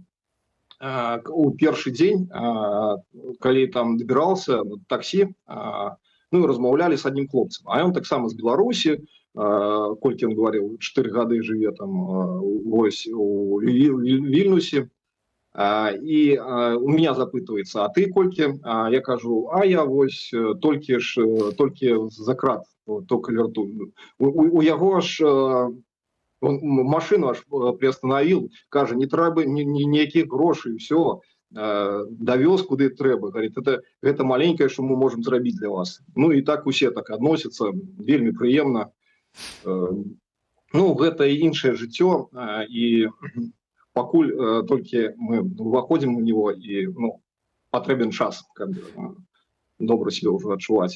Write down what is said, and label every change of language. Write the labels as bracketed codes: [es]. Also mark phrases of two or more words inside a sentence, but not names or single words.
[be] У першы дзень, калі там дабіраўся на таксі, размаўлялі з аднім хлопцам, а ён таксама з Беларусі, колькі ён гаварыў, 4 гады жыве там вось у Вільнюсе, і [ru] у меня [be] запытваецца: а ты колькі? Я кажу: а я вось толькі за крат только вяртую. У яго ж [ru] он машину аж приостановил, [be] кажа, не трэба ніякіх грошай, все, довез куды трэба. [ru] Говорит, это маленькое, что мы можем зрабіць для вас. [be] І так усе так адносяцца, вельмі прыемна. Гэта іншае жыццё, і пакуль толькі мы уваходзім [ru] у него, [be] і патрэбен час, каб добра себе ўжо адчуваць.